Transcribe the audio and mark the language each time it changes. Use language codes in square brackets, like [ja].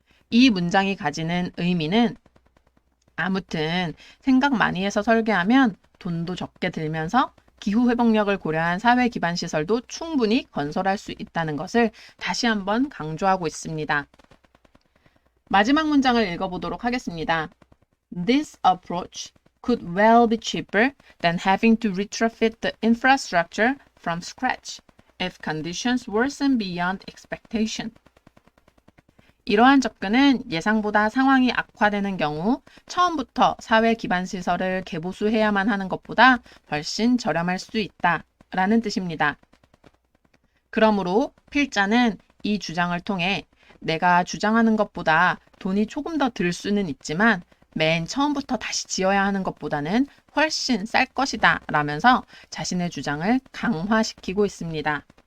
[ko] 이 문장이 가지는 의미는 아무튼 생각 많이 해서 설계하면 돈도 적게 들면서 기후 회복력을 고려한 사회 기반 시설도 충분히 건설할 수 있다는 것을 다시 한번 강조하고 있습니다. 마지막 문장을 읽어보도록 하겠습니다. [en] This approach could well be cheaper than having to retrofit the infrastructure from scratch if conditions worsen beyond expectation. [ko] 이러한 접근은 예상보다 상황이 악화되는 경우 처음부터 사회 기반 시설을 개보수해야만 하는 것보다 훨씬 저렴할 수 있다 라는 뜻입니다. 그러므로 필자는 이 주장을 통해 내가 주장하는 것보다 돈이 조금 더 들 수는 있지만 맨 처음부터 다시 지어야 하는 것보다는 훨씬 쌀 것이다 라면서 자신의 주장을 강화시키고 있습니다.